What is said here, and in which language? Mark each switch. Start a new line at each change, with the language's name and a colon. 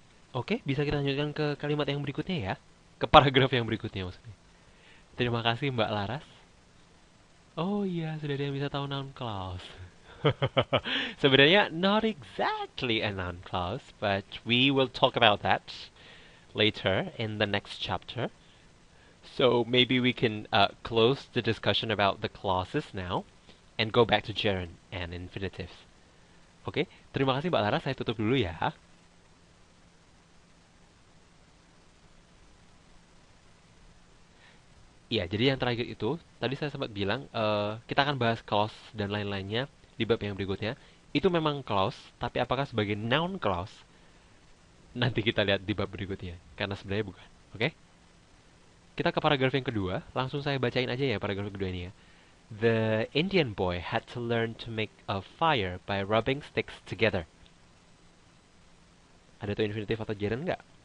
Indonesian: Oke, bisa kita lanjutkan ke kalimat yang berikutnya ya. Ke paragraf yang berikutnya maksudnya. Terima kasih Mbak Laras. Oh iya, sudah ada yang bisa tahu noun clause.
English: Sebenarnya not exactly a noun clause, but we will talk about that later in the next chapter. So maybe we can close the discussion about the clauses now and go back to gerund and infinitives.
Indonesian: Oke, terima kasih Mbak Laras. Saya tutup dulu ya. Iya, jadi yang terakhir itu, tadi saya sempat bilang, kita akan bahas clause dan lain-lainnya di bab yang berikutnya. Itu memang clause, tapi apakah sebagai noun clause? Nanti kita lihat di bab berikutnya, karena sebenarnya bukan. Oke? Kita ke paragraf yang kedua, langsung saya bacain aja ya paragraf kedua ini ya.
English: The Indian boy had to learn to make a fire by rubbing sticks together.
Indonesian: Ada tuh infinitif atau gerund nggak?